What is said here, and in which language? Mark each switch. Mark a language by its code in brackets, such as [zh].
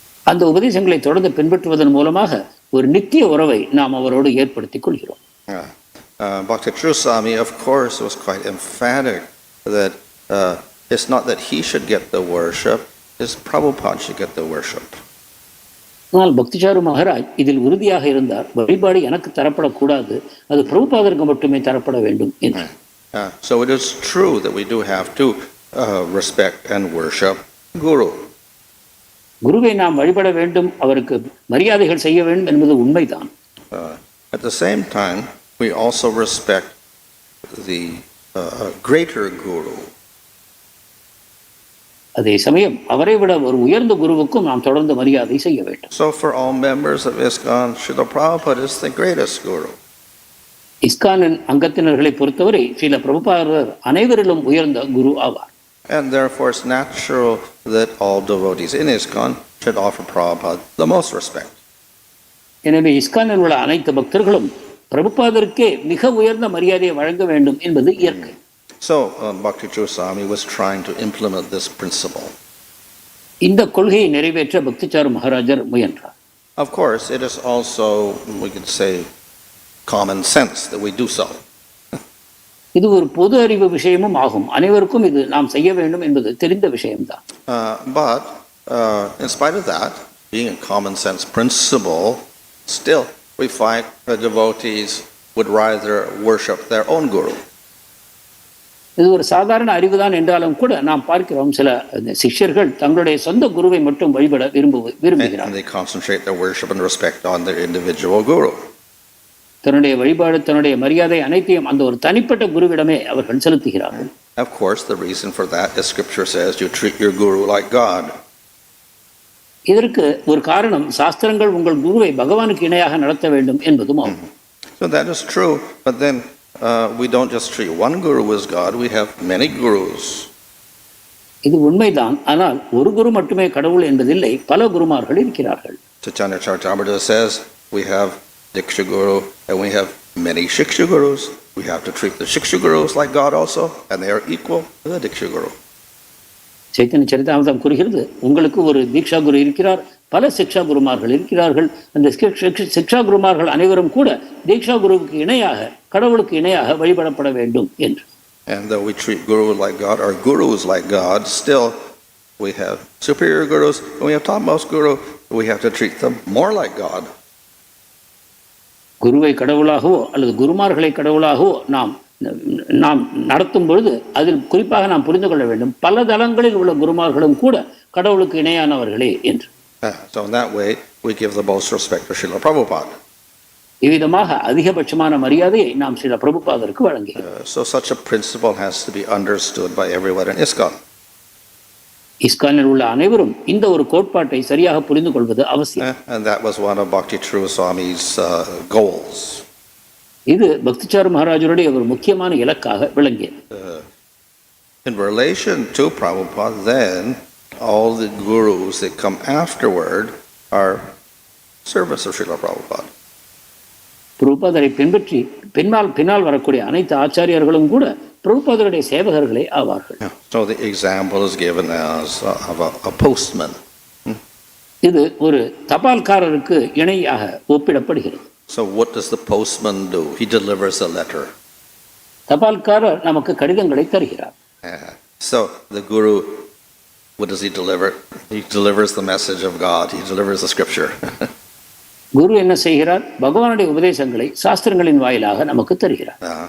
[ta] அந்த உபதேசங்களை தொடர்ந்து பின்பற்றுவதன் மூலமாக ஒரு நித்திய உறவை நாம் அவரோடு ஏற்படுத்திக் கொள்கிறோம். [en] Bhakti Swami, of course, was quite emphatic that it's not that he should get the worship, his Prabhupada should get the worship. [ta] ஆனால் பக்திச்சாரு மகாராஜ் இதில் உறுதியாக இருந்தார், வழிபாடு எனக்கு தரப்படக்கூடாது, அது பிரபுபாதருக்கு மட்டுமே தரப்பட வேண்டும் என்று. [en] So it is true that we do have to respect and worship Guru. [ta] குருவை நாம் வழிபட வேண்டும், அவருக்கு மரியாதைகள் செய்ய வேண்டும் என்பது உண்மைதான். [en] At the same time, we also respect the greater Guru. [ta] அதே சமயம் அவரை விட ஒரு உயர்ந்த குருவுக்கும் நாம் தொடர்ந்து மரியாதை செய்ய வேண்டும். [en] So for all members of ISKCON, Srila Prabhupada is the greatest guru. [ta] இஸ்கானின் அங்கத்தினர்களை பொறுத்தவரை ஸ்ரீல பிரபுபாதர் அனைவரிலும் உயர்ந்த குரு ஆவார். [en] And therefore it's natural that all devotees in ISKCON should offer Prabhupada the most respect. [ta] எனவே இஸ்கானில் உள்ள அனைத்து பக்தர்களும் பிரபுபாதருக்கே மிக உயர்ந்த மரியாதையை வழங்க வேண்டும் என்பது இயற்கை. [en] So Bhakti-Truswami was trying to implement this principle. [ta] இந்த கொள்கையை நிறைவேற்ற பக்திச்சாரு மகாராஜர் முயன்றார். [en] Of course, it is also, we could say, common sense that we do so. [ta] இது ஒரு பொது அறிவு விஷயமும் ஆகும். அனைவருக்கும் இது நாம் செய்ய வேண்டும் என்பது தெரிந்த விஷயம்தான். [en] But in spite of that, being a common sense principle, still we find the devotees would rather worship their own guru. [ta] இது ஒரு சாதாரண அறிவுதான் என்றாலும் கூட நாம் பார்க்கிறோம் சில சிஷ்யர்கள் தங்களுடைய சொந்த குருவை மட்டும் வழிபட விரும்புகிறார்கள். [en] And they concentrate their worship and respect on their individual guru. [ta] தன்னுடைய வழிபாடு தன்னுடைய மரியாதை அனைத்தையும் அந்த ஒரு தனிப்பட்ட குருவிடமே அவர்கள் செலுத்துகிறார்கள். [en] Of course, the reason for that is Scripture says you treat your guru like God. [ta] இதற்கு ஒரு காரணம் சாஸ்திரங்கள் உங்கள் குருவை பகவானுக்கு இணையாக நடத்த வேண்டும் என்பதும் ஆகும். [en] So that is true, but then we don't just treat one guru as God, we have many gurus. [ta] இது உண்மைதான், ஆனால் ஒரு குரு மட்டுமே கடவுள் என்பதில்லை, பல குருமார்கள் இருக்கிறார்கள். [en] Chaitanya Charitamrita says we have Diksha Guru and we have many Shiksha Gurus. We have to treat the Shiksha Gurus like God also, and they are equal to the Diksha Guru. [ta] Chaitanya சரிதாமிர்தம் கூறுகிறது, உங்களுக்கு ஒரு தீக்ஷா குரு இருக்கிறார், பல சிக்ஷா குருமார்கள் இருக்கிறார்கள். அந்த சிக்ஷா குருமார்கள் அனைவரும் கூட தீக்ஷா குருவுக்கு இணையாக கடவுளுக்கு இணையாக வழிபடப்பட வேண்டும் என்று. [en] And though we treat Guru like God or gurus like God, still we have superior gurus and we have topmost guru. We have to treat them more like God. [ta] குருவை கடவுளாகவோ அல்லது குருமார்களை கடவுளாகவோ நாம் நடத்தும் பொழுது அதில் குறிப்பாக நாம் புரிந்து கொள்ள வேண்டும், பல தளங்களில் உள்ள குருமார்களும் கூட கடவுளுக்கு இணையானவர்களே என்று. [en] So in that way we give the most respect to Srila Prabhupada. [ta] இவ்விதமாக அதிகபட்சமான மரியாதையை நாம் ஸ்ரீல பிரபுபாதருக்கு வழங்குகிறோம். [en] So such a principle has to be understood by everyone in ISKCON. [ta] இஸ்கானில் உள்ள அனைவரும் இந்த ஒரு கோட்பாட்டை சரியாக புரிந்து கொள்வது அவசியம். [en] And that was one of Bhakti-Truswami's goals. [ta] இது பக்திச்சாரு மகாராஜருடைய ஒரு முக்கியமான இலக்காக விளங்கியது. [en] In relation to Prabhupada, then all the gurus that come afterward are servants of Srila Prabhupada. [ta] பிரபுபாதரை பின்பற்றி பின்னால் வரக்கூடிய அனைத்து ஆச்சாரியர்களும் கூட பிரபுபாதருடைய சேவகர்களே ஆவார்கள். [en] So the example is given as of a postman. [ta] இது ஒரு தபால்காரருக்கு இணையாக ஒப்பிடப்படுகிறது. [en] So what does the postman do? He delivers a letter. [ta] தபால்காரர் நமக்கு கடிதங்களை தருகிறார். [en] So the guru, what does he deliver? He delivers the message of God. He delivers the scripture. [ta] குரு என்ன செய்கிறார்? பகவானுடைய உபதேசங்களை சாஸ்திரங்களின் வாயிலாக நமக்கு தருகிறார்.